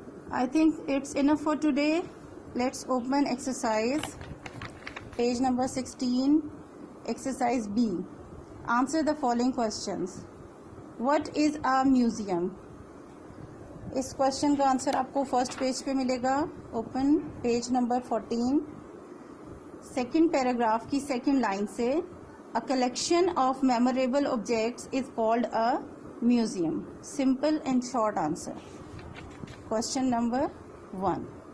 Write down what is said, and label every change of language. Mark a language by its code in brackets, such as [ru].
[en] I think it's enough for today. Let's open exercise. Page number 16, exercise B. Answer the following questions. What is a museum? [ur] اس question کا answer آپ کو first page پہ ملے گا. [en] Open page number 14. [ur] Second paragraph کی second line سے [en] A collection of memorable objects is called a museum. Simple and short answer. Question number 1.